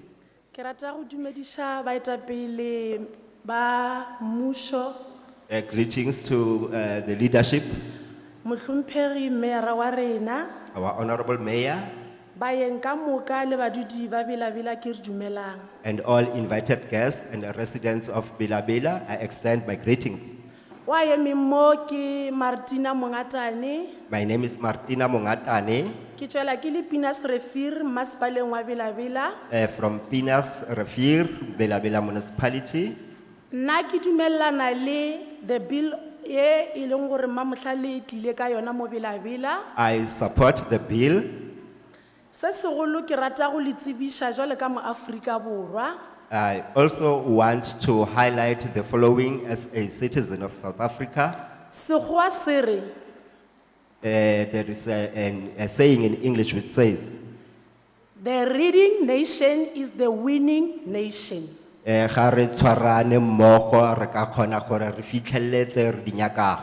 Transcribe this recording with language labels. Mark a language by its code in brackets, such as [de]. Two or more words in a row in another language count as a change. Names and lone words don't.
[nso] ke rata go dumediša baetapele ba mmušo, [en] Greetings to the leadership, [nso] mohlomphegi mera wa rena, [en] our honorable mayor, [nso] baeng ka moka le badudi ba Bela-Bela ke re dumelang. [en] and all invited guests and the residents of Bela-Bela. I extend my greetings. [nso] Wa emeng mo ke Martina Mongatane, [en] My name is Martina Mongatane [nso] ke tšwela ke le Pinas Refir, masepaleng wa Bela-Bela. [en] from Pinas Refir, Bela-Bela municipality. [nso] Nna ke dumellana le [en] the bill [nso] ye e leng gore Mamohlale e tlile ka yona mo Bela-Bela. [en] I support the bill. [nso] Se segolo ke rata go le tsebiša jwale ka mo Afrika Borwa. [en] I also want to highlight the following as a citizen of South Africa. [nso] Sekgowa se re, [en] There is a saying in English which says, the reading nation is the winning nation. [nso] ga re tshwarane mmogo re ka kgona gore re fitlheletse re di nyakago.